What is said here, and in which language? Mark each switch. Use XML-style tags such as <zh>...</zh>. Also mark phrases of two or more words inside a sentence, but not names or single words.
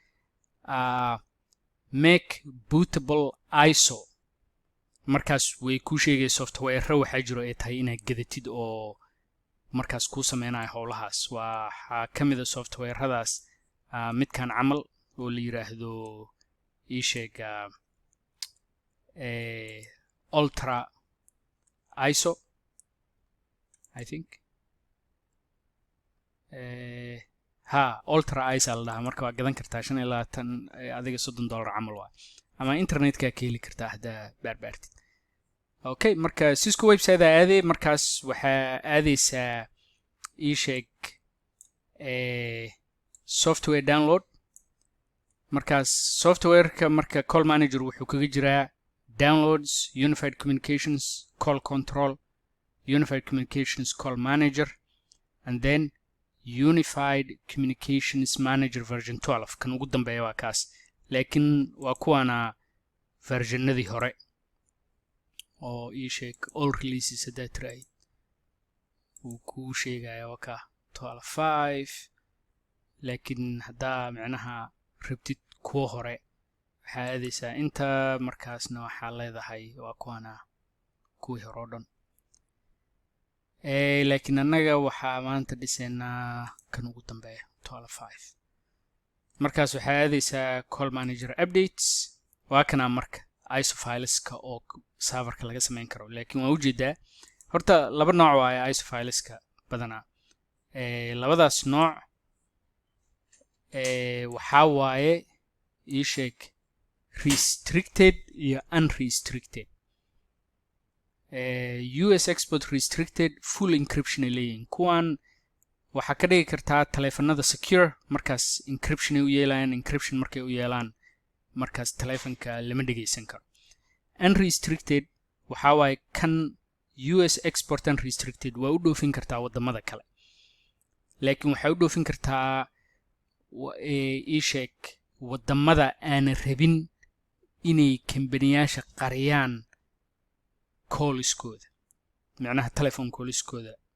<en>make bootable ISO</en> <so>markaas way ku sheegay software waxa jiro ay tahay inaad gadatid oo markaas ku sameeynaa howlahaas waxa kamid ah software-hadaas midkan camal oo la yiraahdo isheega ultra ISO</so> <en>I think</en> <so>ultra ISO la marka waa gadan kartaa 25 adiga $30 camal waa ama internetka ka heli kartaa hada baarbaartid okay marka Cisco website aadey markaas waxa aadeysaa isheeg</so> <en>software download</en> <so>markaas software-ka marka</so> <en>call manager</en> <so>wuxuu kaga jiraa</so> <en>downloads unified communications call control unified communications call manager and then unified communications manager version 12</en> <so>kan ugu dambeeya waa kaas laakiin waa kuwana versionadii hore oo ii sheeg</so> <en>all releases</en> <so>hadaa tiraahid uu kuu sheegaya waa ka 12.5 laakiin haddaa macnaha rabtid kuwa hore waxaa aadeysaa inta markaasna waxaa leedahay waa kuwana kuwii hore oo dhan laakiin annaga waxaa maanta dhisaynaa kan ugu dambeeya 12.5 markaas waxaa aadeysaa</so> <en>call manager updates</en> <so>waa kana marka ISO fileska oo serverka laga sameyn karo laakiin waa ujeedaa horta laba nooc waaye ISO fileska badanaa labadaas nooc waxaa waaye ii sheeg restricted iyo unrestricted</so> <en>US export restricted full encryption</en> <so>leeyihiin kuwan waxaa ka dhigi kartaa taleefanada secure markaas encryption ay u yeelayaan encryption markay u yeelaan markaas taleefanka lama dhageysan karo unrestricted waxaa waaye kan</so> <en>US export unrestricted</en> <so>waa u dhoofin kartaa wadamada kale laakiin waxay u dhoofin kartaa ii sheeg wadamada aan rabin inay kambaniyasha qariyaan callskooda macnaha telephone callskooda</so>